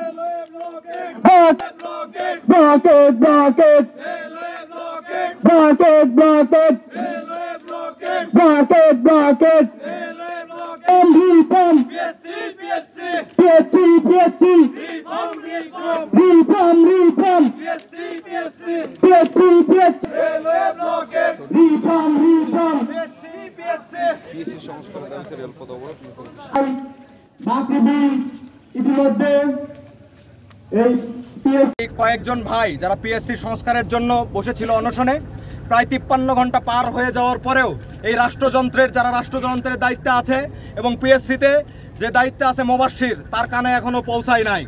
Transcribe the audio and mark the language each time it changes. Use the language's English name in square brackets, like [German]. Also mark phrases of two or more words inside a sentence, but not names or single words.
[Bangla] Blocket, blocket, blocket, blocket, blocket, blocket, reform, reform, reform, ইতিমধ্যে এই কয়েকজন ভাই যারা পিএসসি সংস্কারের জন্য বসেছিল অনশনে প্রায় 53 ঘন্টা পার হয়ে যাওয়ার পরেও এই রাষ্ট্রযন্ত্রের দায়িত্বে আছে এবং পিএসসিতে যে দায়িত্বে আছে মোবাশ্বির তার কানে এখনো পৌঁছায় নাই।